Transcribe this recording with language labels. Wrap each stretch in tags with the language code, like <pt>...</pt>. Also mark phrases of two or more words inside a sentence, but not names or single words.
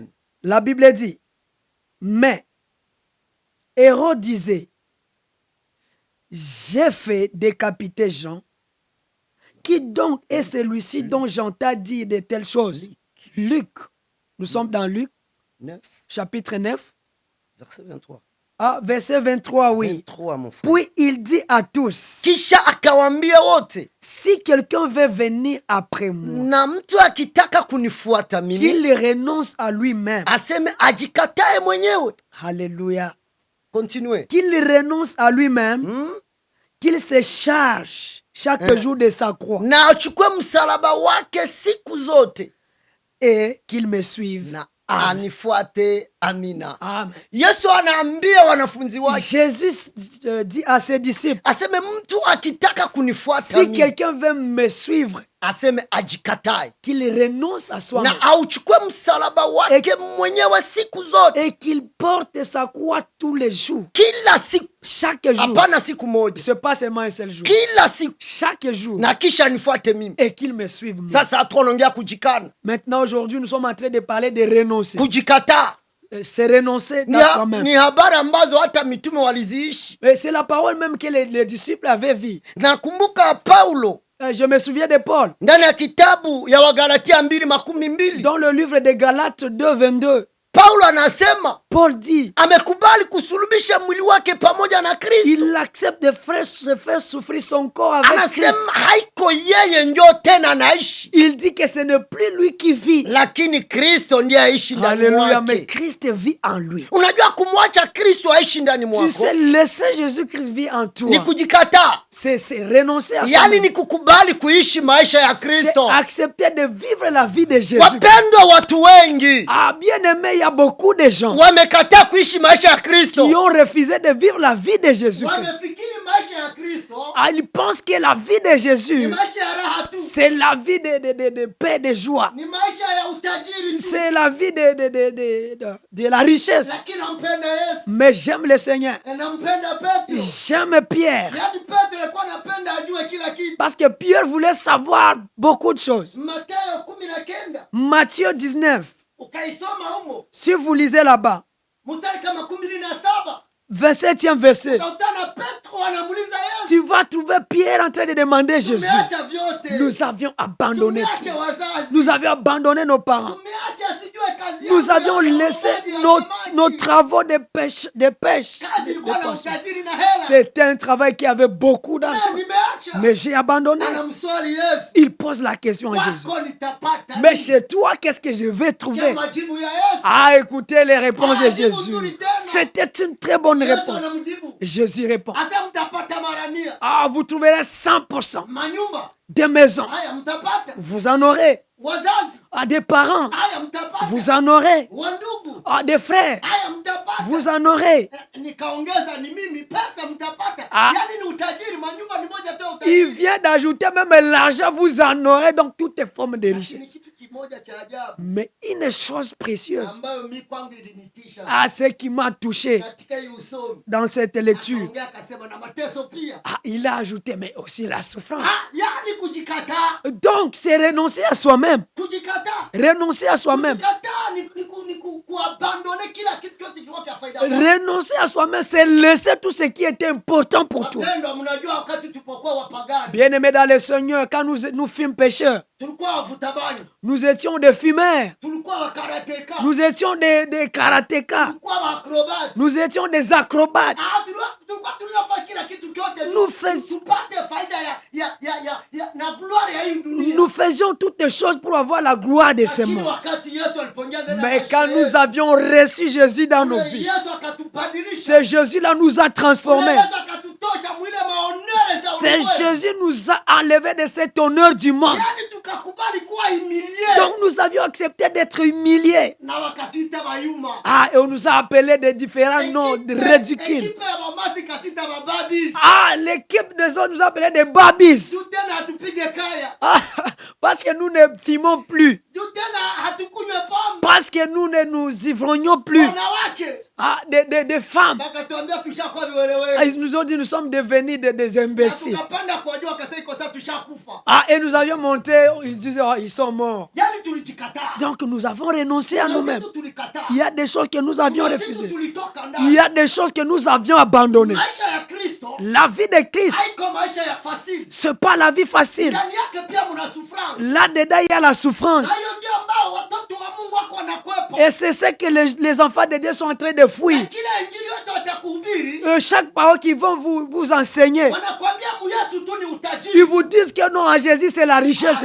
<fr>La Bible dit, mais Hérode disait, j'ai fait décapiter Jean. Qui donc est celui-ci dont j'entends dire de telles choses? Luc. Nous sommes dans Luc, 9. Chapitre 9. Verset 23. Verset 23, oui. 23, mon frère. Puis il dit à tous,</fr> <sw>kisha akawambia wote,</sw> <fr>si quelqu'un veut venir après moi,</fr> <sw>na mtu akitaka kunifuata mimi,</sw> <fr>qu'il renonce à lui-même,</fr> <sw>aseme ajikatae mwenyewe.</sw> <fr>Alléluia. Continuez. Qu'il renonce à lui-même, qu'il se charge chaque jour de sa croix,</fr> <sw>na achukue msalaba wake siku zote,</sw> <fr>et qu'il me suive.</fr> <sw>Na anifuate. Amina.</sw> <fr>Amen.</fr> <sw>Yesu anaambia wanafunzi wake,</sw> <fr>Jésus dit à ses disciples,</fr> <sw>aseme mtu akitaka kunifuata</sw> <fr>si</fr> <sw>mimi,</sw> <fr>quelqu'un veut me suivre,</fr> <sw>aseme ajikatae</sw> <fr>qu'il renonce à soi-même</fr> <sw>na auchukue msalaba wake mwenyewe siku zote,</sw> <fr>et qu'il porte sa croix tous les jours.</fr> <sw>kila siku,</sw> <fr>Chaque jour.</fr> <sw>hapana siku moja,</sw> <fr>Ce n'est pas seulement un seul jour.</fr> <sw>kila siku,</sw> <fr>Chaque jour.</fr> <sw>na kisha nifuate mimi.</sw> <fr>Et qu'il me suive. Moi.</fr> <sw>Sasa tunaongea kujikana,</sw> <fr>Maintenant, aujourd'hui, nous sommes en train de parler de renoncer.</fr> <sw>kujikataa</sw> <fr>C'est renoncer</fr> <sw>ni,</sw> <fr>dans soi-même.</fr> <sw>ni habari ambazo hata mitume waliziishi.</sw> <fr>Et c'est la parole même que les disciples avaient vue.</fr> <sw>Nakumbuka Paulo</sw> <fr>Je me souviens de Paul,</fr> <sw>ndani ya kitabu ya Wagalatia 2:12,</sw> <fr>dans le livre de Galates 2:22.</fr> <sw>Paulo anasema</sw> <fr>Paul dit,</fr> <sw>amekubali kusulubisha mwili wake pamoja na Kristo.</sw> <fr>il accepte de se faire souffrir son corps avec Christ.</fr> <sw>Anasema haiko yeye njo tena anaishi,</sw> <fr>Il dit que ce n'est plus lui qui vit.</fr> <sw>lakini Kristo ndiye aishi ndani</sw> <fr>Alléluia, mais</fr> <sw>mwake.</sw> <fr>Christ vit en lui.</fr> <sw>Unajua kumwacha Kristo aishi ndani</sw> <fr>Tu</fr> <sw>mwako</sw> <fr>sais, laisser Jésus-Christ vit en toi.</fr> <sw>ni kujikataa,</sw> <fr>C'est renoncer à</fr> <sw>yaani</sw> <fr>soi-même.</fr> <sw>ni kukubali kuishi maisha ya</sw> <fr>C'est</fr> <sw>Kristo.</sw> <fr>accepter de vivre la vie de Jésus.</fr> <sw>Wapendwa, watu wengi</sw> <fr>Ah, bien aimé, il y a beaucoup de gens</fr> <sw>wamekataa kuishi maisha ya Kristo,</sw> <fr>qui ont refusé de vivre la vie de Jésus.</fr> <sw>wamefikiri maisha ya Kristo</sw> <fr>Ah, ils pensent que la vie de</fr> <sw>ni</sw> <fr>Jésus,</fr> <sw>maisha ya raha tu,</sw> <fr>c'est la vie de paix, de joie.</fr> <sw>ni maisha ya utajiri tu,</sw> <fr>C'est la vie de la richesse.</fr> <sw>lakini nampenda Yesu</sw> <fr>Mais j'aime le Seigneur.</fr> <sw>na nampenda Petro.</sw> <fr>J'aime Pierre.</fr> <sw>Yaani Petro alikuwa anapenda ajue kila kitu.</sw> <fr>Parce que Pierre voulait savoir beaucoup de choses.</fr> <sw>Mathayo 19</sw> <fr>Matthieu 19,</fr> <sw>ukaisoma humo</sw> <fr>si vous lisez là-bas,</fr> <sw>mstari kama 17</sw> <fr>27e verset,</fr> <sw>utakutana Petro anamuuliza Yesu,</sw> <fr>tu vas trouver Pierre en train de demander Jésus.</fr> <sw>tumeacha vyote,</sw> <fr>Nous avions abandonné tout.</fr> <sw>tumeacha wazazi,</sw> <fr>Nous avions abandonné nos parents.</fr> <sw>tumeacha sijue kazi</sw> <fr>Nous</fr> <sw>yangu</sw> <fr>avions</fr> <sw>ya</sw> <fr>laissé</fr> <sw>uokoaji ya</sw> <fr>nos</fr> <sw>samaki.</sw> <fr>travaux de pêche.</fr> <sw>Kazi ilikuwa na utajiri na hela.</sw> <fr>C'était un travail qui avait beaucoup d'argent.</fr> <sw>Nimeacha.</sw> <fr>Mais j'ai abandonné.</fr> <sw>Anamswali Yesu,</sw> <fr>Il pose la question à Jésus.</fr> <sw>kwako nitapata</sw> <fr>Mais</fr> <sw>nini?</sw> <fr>chez toi, qu'est-ce que je vais</fr> <sw>Sikia</sw> <fr>trouver?</fr> <sw>majibu ya Yesu.</sw> <fr>Ah, écoutez les réponses de Ah, Jésus.</fr> <sw>jibu nzuri tena.</sw> <fr>C'était une très bonne</fr> <sw>Yesu</sw> <fr>réponse.</fr> <sw>anamjibu.</sw> <fr>Et Jésus répond,</fr> <sw>Asa mtapata mara 100.</sw> <fr>ah, vous trouverez 100%</fr> <sw>Manyumba,</sw> <fr>des maisons.</fr> <sw>haya mtapata.</sw> <fr>Vous en aurez.</fr> <sw>Wazazi,</sw> <fr>Ah, des parents.</fr> <sw>haya mtapata.</sw> <fr>Vous en aurez.</fr> <sw>Wandugu,</sw> <fr>Ah, des frères.</fr> <sw>haya mtapata.</sw> <fr>Vous en aurez.</fr> <sw>Nikaongeza ni mimi, pesa mtapata.</sw> <fr>Ah.</fr> <sw>Yaani ni utajiri, manyumba ni moja tu ya</sw> <fr>Il</fr> <sw>utajiri.</sw> <fr>vient d'ajouter même l'argent, vous en aurez. Donc, toutes les formes de</fr> <sw>Lakini</sw> <fr>richesse.</fr> <sw>kitu kimoja cha ajabu</sw> <fr>Mais une chose précieuse,</fr> <sw>ambayo mi kwangu ilinitisha</sw> <fr>ah, ce qui m'a touché</fr> <sw>katika hii usomi,</sw> <fr>dans cette lecture,</fr> <sw>akaongea akasema na mateso pia.</sw> <fr>ah, il a ajouté, mais aussi la souffrance.</fr> <sw>Yaani kujikataa,</sw> <fr>Donc, c'est renoncer à soi-même.</fr> <sw>kujikataa,</sw> <fr>Renoncer à soi-même.</fr> <sw>kujikataa ni kuabandone kila kitu chote kilikuwa cha faida.</sw> <fr>Renoncer à soi-même, c'est laisser tout ce qui était important pour toi.</fr> <sw>Wapendwa, mnajua wakati tulipokuwa wapagani</sw> <fr>Bien-aimés dans le Seigneur, quand nous fûmes pécheurs,</fr> <sw>tulikuwa wavuta bangi,</sw> <fr>nous étions des fumeurs,</fr> <sw>tulikuwa wakarateka,</sw> <fr>nous étions des karatékas,</fr> <sw>tulikuwa waakrobati.</sw> <fr>nous étions des acrobates.</fr> <sw>Tulikuwa tunafanya kila kitu chote</sw> <fr>Nous fais-</fr> <sw>tupate faida na gloire ya hii dunia.</sw> <fr>Nous faisions toutes les choses pour avoir la gloire de ces</fr> <sw>Lakini</sw> <fr>mondes.</fr> <sw>wakati Yesu alipoingia ndani ya</sw> <fr>Mais</fr> <sw>maisha</sw> <fr>quand</fr> <sw>yetu,</sw> <fr>nous avions reçu Jésus dans nos</fr> <sw>ule</sw> <fr>vies,</fr> <sw>Yesu akatubadilisha.</sw> <fr>ce Jésus-là nous a transformés.</fr> <sw>Yesu akatutosha mwile maonere za</sw> <fr>Ce</fr> <sw>ulimwengu.</sw> <fr>Jésus nous a enlevés de cet honneur du monde.</fr> <sw>Yaani tukakubali kuwa humilie.</sw> <fr>Donc nous avions accepté d'être humiliés.</fr> <sw>Na wakatuita bayuma.</sw> <fr>Ah, et on nous a appelés de différents noms de ridicules.</fr> <sw>Ekipe ya mamasi katita bababis.</sw> <fr>Ah, l'équipe des autres nous a appelés des babis.</fr> <sw>Juu tena hatupige kaya.</sw> <fr>Ah, parce que nous ne fumons plus.</fr> <sw>Juu tena hatukunywe pombe.</sw> <fr>Parce que nous ne nous ivrognions plus.</fr> <sw>Wanawake.</sw> <fr>Ah, des femmes.</fr> <sw>Wakatuambia tushakuwa</sw> <fr>Ah,</fr> <sw>viwelewe.</sw> <fr>ils nous ont dit nous sommes devenus des</fr> <sw>Na</sw> <fr>imbéciles.</fr> <sw>tukapanda kwa jua akasema iko sasa tushakufa.</sw> <fr>Ah, et nous avions monté, ils disaient, oh, ils sont morts.</fr> <sw>Yaani tulijikataa.</sw> <fr>Donc nous avons renoncé à</fr> <sw>Kuna</sw> <fr>nous-mêmes.</fr> <sw>vitu tulikataa.</sw> <fr>Il y a des choses que nous avions</fr> <sw>Kuna vitu</sw> <fr>refusées.</fr> <sw>tulitoka</sw> <fr>Il</fr> <sw>ndani.</sw> <fr>y a des choses que nous avions abandonnées.</fr> <sw>Maisha ya Kristo</sw> <fr>La vie de Christ,</fr> <sw>haiko maisha ya fasili.</sw> <fr>ce n'est pas la vie facile.</fr> <sw>Ndani yake pia mna souffrance.</sw> <fr>Là-dedans, il y a la souffrance.</fr> <sw>Na hiyo ndio ambao watoto wa Mungu wako wanakwepa.</sw> <fr>Et c'est ce que les enfants de Dieu sont en train de fuir.</fr> <sw>Na kila injili yote watakuhubiri,</sw> <fr>Chaque parole qu'ils vont vous enseigner,</fr> <sw>wanakuambia Yesu tu ni</sw> <fr>ils</fr> <sw>utajiri.</sw> <fr>vous disent que non, en Jésus, c'est la richesse</fr>